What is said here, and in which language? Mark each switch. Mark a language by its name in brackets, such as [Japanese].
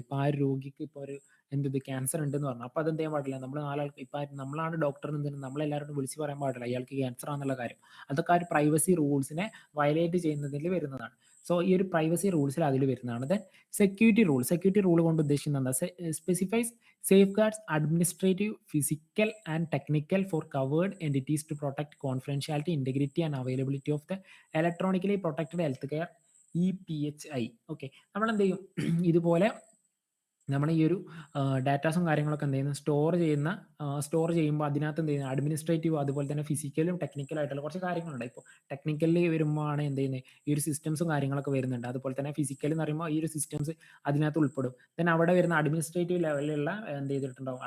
[Malayalam] ഇപ്പോൾ ആ രോഗിക്ക് ഇപ്പോൾ ഒരു ക്യാൻസർ ഉണ്ടെന്ന് പറഞ്ഞു. അപ്പോൾ അതെന്ത് ചെയ്യാൻ പാടില്ല? നമ്മൾ നാലാൾക്ക് ഇപ്പം നമ്മളാണ് ഡോക്ടർ എന്ന് നമ്മളെല്ലാവരോടും വിളിച്ച് പറയാൻ പാടില്ല ഇയാൾക്ക് ക്യാൻസർ ആണെന്നുള്ള കാര്യം. അതൊക്കെ ആ ഒരു പ്രൈവസി റൂൾസിനെ വയലേറ്റ് ചെയ്യുന്നതിൽ വരുന്നതാണ്. സോ ഈ ഒരു പ്രൈവസി റൂൾസിൽ അതിൽ വരുന്നതാണ്. ദെൻ സെക്യൂരിറ്റി റൂൾ കൊണ്ട് ഉദ്ദേശിക്കുന്നത് എന്താ? [English] Specifies safeguards administrative, physical, and technical for covered entities to protect confidentiality, integrity, and availability of the electronically protected healthcare EPHI. [Malayalam] Okay, നമ്മൾ എന്ത് ചെയ്യും? ഇതുപോലെ നമ്മൾ ഈ ഒരു ഡാറ്റാസും കാര്യങ്ങളൊക്കെ എന്ത് ചെയ്യുന്നു? സ്റ്റോർ ചെയ്യുമ്പോൾ അതിനകത്ത് എന്ത് ചെയ്യുന്നത്? അഡ്മിനിസ്ട്രേറ്റീവ് അതുപോലെ തന്നെ ഫിസിക്കലും ടെക്നിക്കലും ആയിട്ടുള്ള കുറച്ച് കാര്യങ്ങളുണ്ട്. ഇപ്പോൾ ടെക്നിക്കലി വരുമ്പോൾ ആണ് എന്ത് ചെയ്യുന്നത്? ഈ ഒരു സിസ്റ്റംസും കാര്യങ്ങളൊക്കെ വരുന്നുണ്ട്. അതുപോലെ തന്നെ ഫിസിക്കൽ എന്ന് പറയുമ്പോൾ ഈ ഒരു സിസ്റ്റംസ് അതിനകത്ത് ഉൾപ്പെടും. ദെൻ അവിടെ വരുന്ന അഡ്മിനിസ്ട്രേറ്റീവ് ലെവലിലുള്ള എന്ത് ചെയ്തിട്ടുണ്ടാവും?